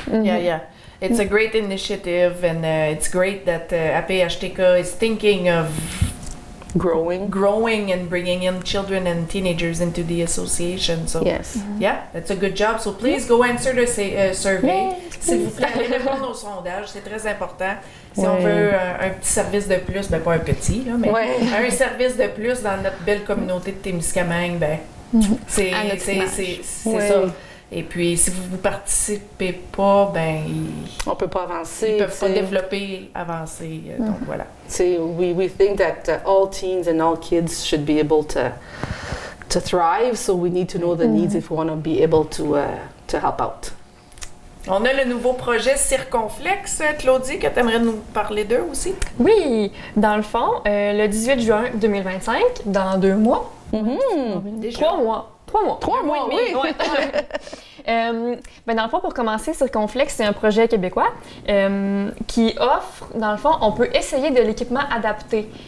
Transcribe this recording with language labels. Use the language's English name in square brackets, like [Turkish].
[English] Yeah. It's a great initiative, and it's great that APHTK is thinking of growing and bringing in children and teenagers into the association. So yes. Yeah, that's a good job. So please go answer the survey. [French] S'il vous plaît, allez répondre au sondage, c'est très important. Si on veut un petit service de plus, ben pas un petit, là, mais un service de plus dans notre belle communauté de Témiscamingue, ben c'est ça. Et puis, si vous ne participez pas, ben on peut pas avancer. Ils peuvent pas développer, avancer. Donc voilà. [English] We think that all teens and all kids should be able to thrive, so we need to know the needs if we want to be able to help out. [French] On a le nouveau projet Circonflexe, Claudie, que tu aimerais nous parler d'eux aussi? Oui, dans le fond, le 18 juin 2025, dans 2 mois. Déjà. 3 mois. 3 mois, oui! Ouais. Dans le fond, pour commencer, Circonflexe, c'est un projet québécois qui offre, dans le fond, on peut essayer de l'équipement adapté.